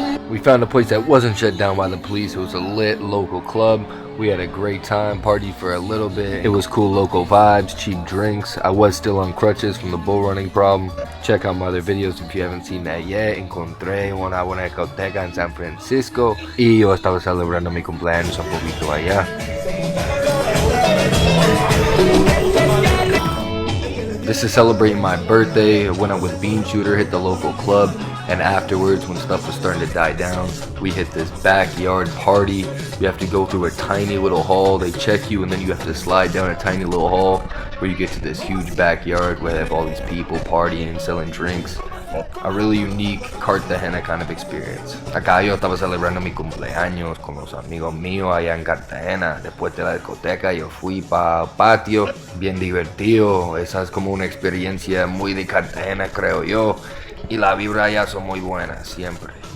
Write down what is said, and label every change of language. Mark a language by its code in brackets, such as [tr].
[en] We found a place that wasn't shut down by the police. It was a lit local club. We had a great time, partied for a little bit. It was cool local vibes, cheap drinks. I was still on crutches from the bull running problem. Check out my other videos if you haven't seen that yet. [es] Encontré una buena discoteca en San Francisco y yo estaba celebrando mi cumpleaños un poquito allá. [en] This is celebrating my birthday. I went out with Bean Shooter, hit the local club, and afterwards, when stuff was starting to die down, we hit this backyard party. You have to go through a tiny little hall. They check you, and then you have to slide down a tiny little hall where you get to this huge backyard where they have all these people partying and selling drinks. A really unique Cartagena kind of experience. [es] Acá yo estaba celebrando mi cumpleaños con los amigos míos allá en Cartagena. Después de la discoteca yo fui para el patio, bien divertido. Esa es como una experiencia muy de Cartagena, creo yo. Y la vibra allá son muy buenas, siempre.